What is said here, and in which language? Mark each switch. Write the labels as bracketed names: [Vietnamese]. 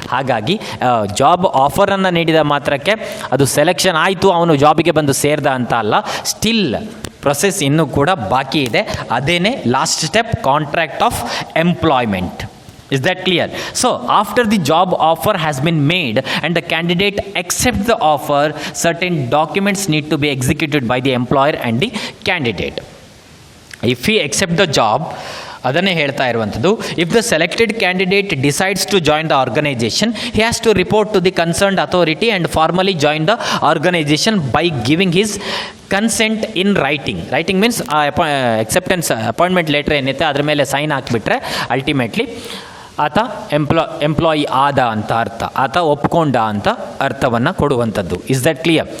[Kannada] ಹಾಗಾಗಿ ಜಾಬ್ ಆಫರನ್ನು ನೀಡಿದ ಮಾತ್ರಕ್ಕೆ ಅದು ಸೆಲೆಕ್ಷನ್ ಆಯಿತು, ಅವನು ಜಾಬಿಗೆ ಬಂದು ಸೇರಿದ ಅಂತ ಅಲ್ಲ. ಸ್ಟಿಲ್ ಪ್ರೊಸೆಸ್ ಇನ್ನೂ ಕೂಡ ಬಾಕಿ ಇದೆ. ಅದೇನೇ last step, contract of employment. [English] Is that clear? So, after the job offer has been made and the candidate accepts the offer, certain documents need to be executed by the employer and the candidate. If he accepts the job, [Kannada] ಅದನ್ನೇ ಹೇಳ್ತಾ ಇರುವಂಥದ್ದು, [English] If the selected candidate decides to join the organisation, he has to report to the concerned authority and formally join the organisation by giving his consent in writing. Writing means acceptance [Kannada] appointment letter ಏನಿದೆ ಅದರ ಮೇಲೆ sign ಹಾಕಿಬಿಟ್ರೆ ultimately ಆತ employee ಆದ ಅಂತ ಅರ್ಥ, ಆತ ಒಪ್ಕೊಂಡ ಅಂತ ಅರ್ಥವನ್ನು ಕೊಡುವಂಥದ್ದು. [English] Is that clear?